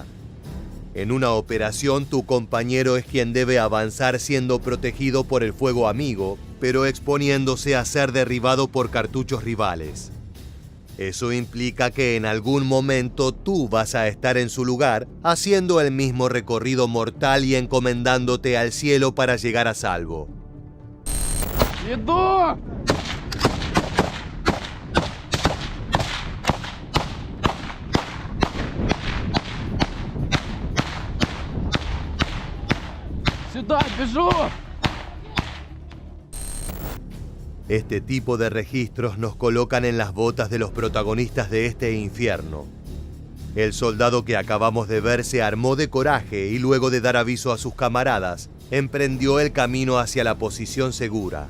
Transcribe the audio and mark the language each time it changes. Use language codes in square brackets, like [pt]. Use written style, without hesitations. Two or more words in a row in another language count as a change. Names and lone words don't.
[es] En una operación, tu compañero es quien debe avanzar siendo protegido por el fuego amigo, pero exponiéndose a ser derribado por cartuchos rivales. Eso implica que en algún momento tú vas a estar en su lugar, haciendo el mismo recorrido mortal y encomendándote al cielo para llegar a salvo. [uk] Іду! Сюда, біжу! [es] Este tipo de registros nos colocan en las botas de los protagonistas de este infierno. El soldado que acabamos de ver se armó de coraje y luego de dar aviso a sus camaradas, emprendió el camino hacia la posición segura.